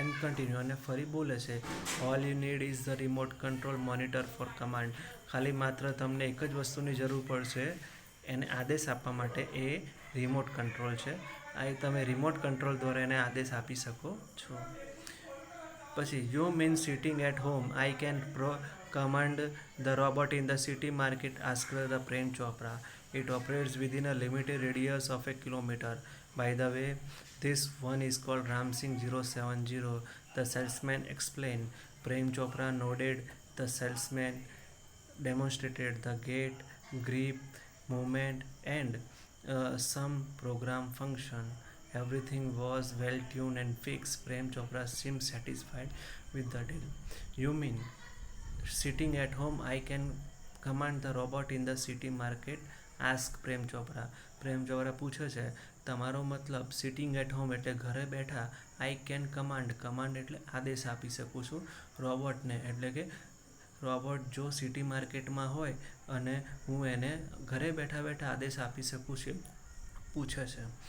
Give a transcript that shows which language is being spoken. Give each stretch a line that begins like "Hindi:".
English: and continue
Gujarati: અને ફરી બોલે છે.
English: all you need is the remote control monitor for command
Gujarati: ખાલી માત્ર તમને એક જ વસ્તુની જરૂર પડશે એને આદેશ આપવા માટે, એ રિમોટ કંટ્રોલ છે. આ તમે રિમોટ કંટ્રોલ દ્વારા એને આદેશ આપી શકો છો. પછી
English: You mean sitting at home I can command the robot in the city market, asked the Prem Chopra. It operates within a limited radius of a kilometer. By the way, this one is called Ramsing 070. The salesman explained. Prem Chopra nodded. The salesman demonstrated the gait, grip, movement, and some program function. Everything was well tuned and fixed. Prem Chopra seemed satisfied with the deal. You mean sitting at home I can command the robot in the city market? Ask Prem Chopra.
Gujarati: Prem Chopra પૂછે છે તમારો મતલબ
English: sitting at home
Gujarati: એટલે ઘરે બેઠા
English: I can command
Gujarati: એટલે આદેશ આપી શકું છું રોબોટને, એટલે કે રોબોટ જો સિટી માર્કેટમાં હોય અને હું એને ઘરે બેઠા બેઠા આદેશ આપી શકું છું પૂછે છે.